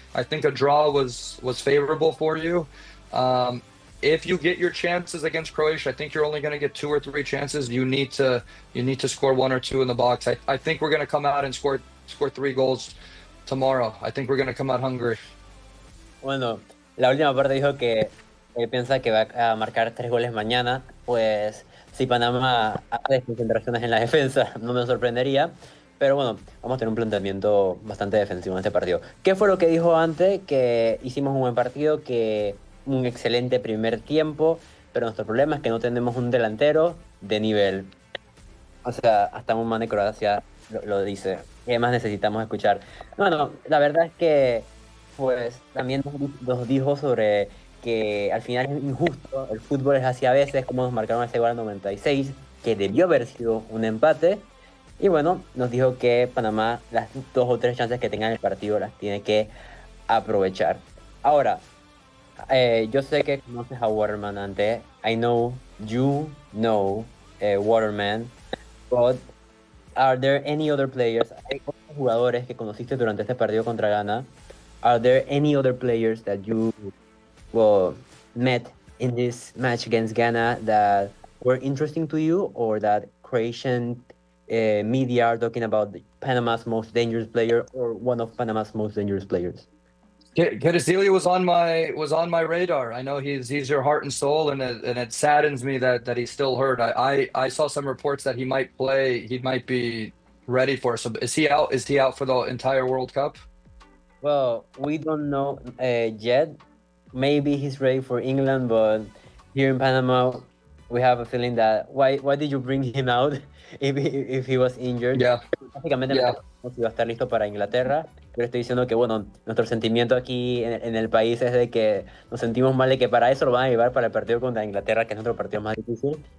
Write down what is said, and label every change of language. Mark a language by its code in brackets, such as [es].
[en] I think a draw was favorable for you. If you get your chances against Croatia, I think you're only going to get two or three chances. You need to score one or two in the box. I think we're going to come out and score three goals tomorrow. I think we're going to come out hungry. [es] Bueno, la última parte dijo que él piensa que va a marcar tres goles mañana. Pues si Panamá hace desconcentraciones en la defensa, no me sorprendería. Pero bueno, vamos a tener un planteamiento bastante defensivo en este partido. ¿Qué fue lo que dijo antes? Que hicimos un buen partido, que un excelente primer tiempo, pero nuestro problema es que no tenemos un delantero de nivel. O sea, hasta un man de Croacia lo dice. ¿Qué más necesitamos escuchar? Bueno, la verdad es que pues también nos dijo sobre que al final es injusto, el fútbol es así a veces, como nos marcaron ese gol al 96, que debió haber sido un empate. Y bueno, nos dijo que Panamá las dos o tres chances que tenga en el partido las tiene que aprovechar. Ahora, yo sé que conoces a Waterman antes. [en] I know you know Waterman, but are there any other players? [es] Hay otros jugadores que conociste durante este partido contra Ghana. [en] Are there any other players that you met in this match against Ghana that were interesting to you, or that Croatian media are talking about Panama's most dangerous player or one of Panama's most dangerous players? Kedesili was on my radar. I know he's your heart and soul, and it saddens me that he's still hurt. I saw some reports that he might play. He might be ready for us. So is he out? Is he out for the entire World Cup? Well, we don't know yet. Maybe he's ready for England, but here in Panama, we have a feeling that why did you bring him out if he was injured? Yeah. [es] Iba a estar listo para Inglaterra. Pero estoy diciendo que, bueno, nuestro sentimiento aquí en el país es de que nos sentimos mal y que para eso lo van a llevar para el partido contra Inglaterra, que es nuestro partido más difícil.